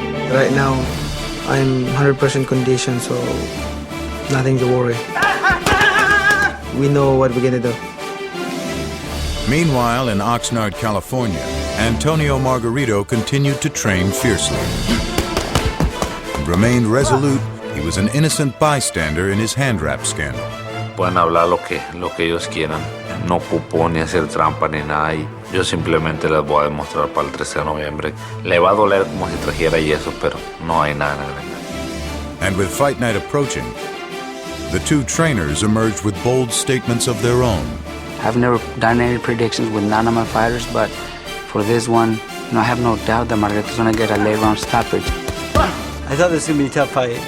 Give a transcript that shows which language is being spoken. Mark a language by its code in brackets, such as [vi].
[en] Right now, I'm 100% conditioned, so nothing to worry. We know what we're gonna do. Meanwhile, in Oxnard, California, Antonio Margarito continued to train fiercely. And remained resolute, he was an innocent bystander in his hand wrap scandal. [es] Pueden hablar lo que ellos quieran. No ocupo ni hacer trampa ni nada y yo simplemente les voy a demostrar para el 13 de noviembre. Le va a doler como si trajera yeso, pero no hay nada en el ring. [en] And with fight night approaching, the two trainers emerged with bold statements of their own. I've never done any predictions with none of my fighters, but for this one, I have no doubt that Margarito's gonna get a late round stoppage. I thought this was gonna be a tough fight.